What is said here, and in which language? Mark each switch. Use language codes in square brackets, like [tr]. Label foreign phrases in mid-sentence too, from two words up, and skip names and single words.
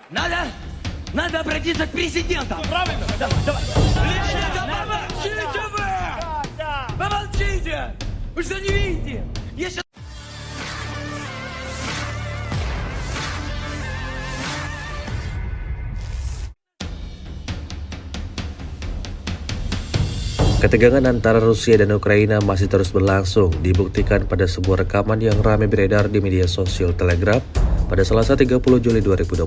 [ru] Надо, надо обратиться к президенту. Правильно? Давай. Помолчите вы! Помолчите! Вы что, не видите? Если... [id] Ketegangan antara Rusia dan Ukraina masih terus berlangsung, dibuktikan pada sebuah rekaman yang ramai beredar di media sosial Telegram pada Selasa 30 Juli 2024.